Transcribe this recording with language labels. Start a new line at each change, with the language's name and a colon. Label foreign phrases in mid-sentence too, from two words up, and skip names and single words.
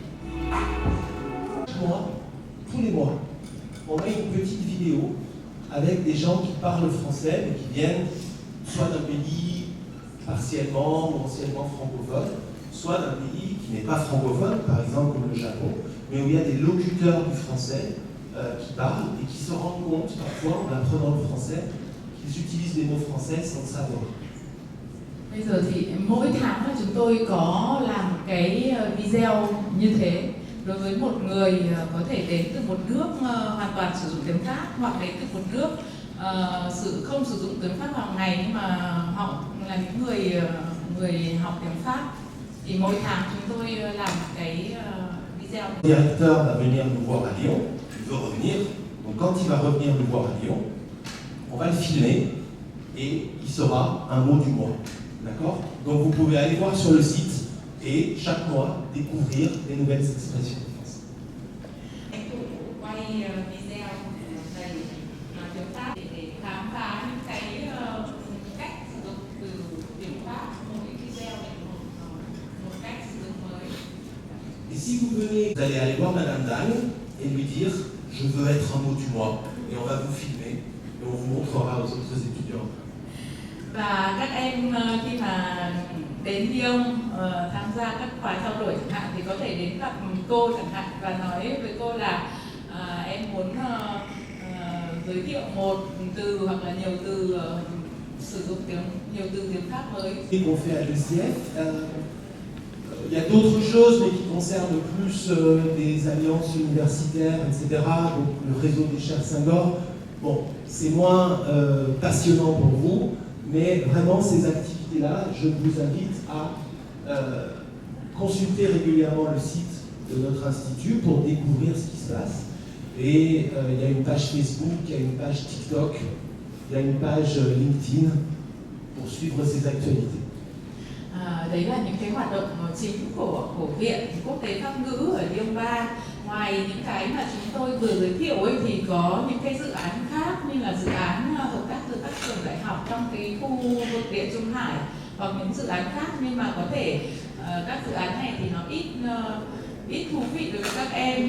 French: Tous les mois, on met une petite vidéo avec des gens qui parlent français, mais qui viennent soit d'un pays partiellement ou anciennement francophone, soit d'un pays qui n'est pas francophone, par exemple comme le Japon, mais où il y a des locuteurs du français qui parlent et qui se rendent compte parfois, en apprenant le français, qu'ils utilisent des mots français sans le savoir.
Vietnamese: Bây giờ thì mỗi tháng là chúng tôi có làm một cái video như thế đối với một người có thể đến từ một nước hoàn toàn sử dụng tiếng Pháp hoặc đến từ một nước không sử dụng tiếng Pháp hàng ngày nhưng mà họ là những người học tiếng Pháp. Thì mỗi tháng chúng tôi làm cái video.
French: Le directeur va venir nous voir à Lyon, il veut revenir. Donc quand il va revenir nous voir à Lyon, on va le filmer et il sera un mot du mois. D'accord? Donc vous pouvez aller voir sur le site et chaque mois découvrir des nouvelles expressions.
Vietnamese: Anh Thủ quay video này tiếng Pháp để khám phá những cái cách sử dụng từ tiếng Pháp, mỗi video này một cách sử dụng mới.
French: Et si vous venez, vous allez aller voir Madame Dalle et lui dire je veux être un mot du mois et on va vous filmer et on vous montrera aux autres étudiants.
Vietnamese: Và các em khi mà đến Lyon tham gia các khóa trao đổi chẳng hạn thì có thể đến gặp cô chẳng hạn và nói với cô là em muốn giới thiệu một từ hoặc là nhiều từ sử dụng nhiều từ tiếng Pháp mới.
French: Qu'on fait à l'ECF, il y a d'autres choses mais qui concernent plus des alliances universitaires, etc. Donc le réseau des Chefs Senghor. Bon, c'est moins passionnant pour vous. Mais vraiment, ces activités-là, je vous invite à consulter régulièrement le site de notre institut pour découvrir ce qui se passe. Et il y a une page Facebook, il y a une page TikTok, il y a une page LinkedIn pour suivre ces actualités.
Vietnamese: Đấy là những cái hoạt động chính của Viện Quốc tế Pháp ngữ ở Lyon 3. Ngoài những cái mà chúng tôi vừa giới thiệu ấy, thì có những cái dự án khác như là dự án hợp tác giữa các trường đại học trong cái khu vực Địa Trung Hải hoặc những dự án khác, nhưng mà có thể các dự án này thì nó ít thú vị đối với các em.